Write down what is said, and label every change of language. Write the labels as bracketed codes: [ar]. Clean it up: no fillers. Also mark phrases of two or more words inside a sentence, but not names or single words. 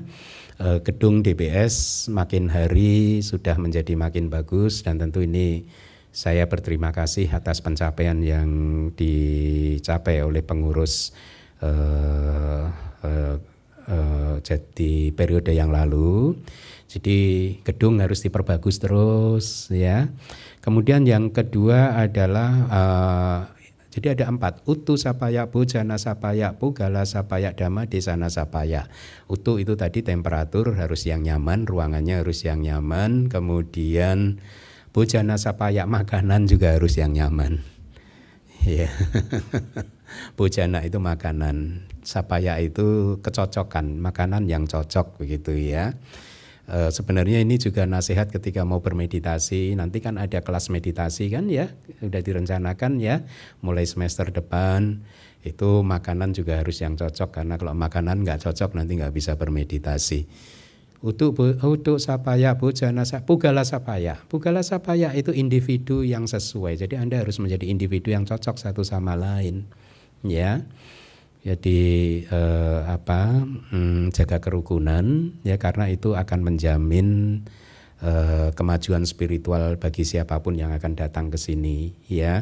[id] Gedung DBS makin hari sudah menjadi makin bagus dan tentu ini saya berterima kasih atas pencapaian yang dicapai oleh pengurus jadi periode yang lalu. Jadi gedung harus diperbagus terus, ya. Kemudian yang kedua adalah jadi ada 4, [pi] utu sapaya, bojana sapaya, pugala sapaya, dhamma desana sapaya. [id] Utu itu tadi temperatur harus yang nyaman, ruangannya harus yang nyaman. Kemudian [pi] bojana sapaya, [id] makanan juga harus yang nyaman. Ya. Bojana itu makanan, sapaya itu kecocokan, makanan yang cocok begitu, ya. Sebenarnya ini juga nasihat ketika mau bermeditasi. Nanti kan ada kelas meditasi kan ya, udah direncanakan ya, mulai semester depan. Itu makanan juga harus yang cocok, karena kalau makanan nggak cocok nanti nggak bisa bermeditasi. [pi] Untuk sapaya bojana pugala sapaya. Pugala sapaya [id] itu individu yang sesuai. Jadi Anda harus menjadi individu yang cocok satu sama lain. Ya. Jadi jaga kerukunan ya, karena itu akan menjamin kemajuan spiritual bagi siapapun yang akan datang ke sini ya.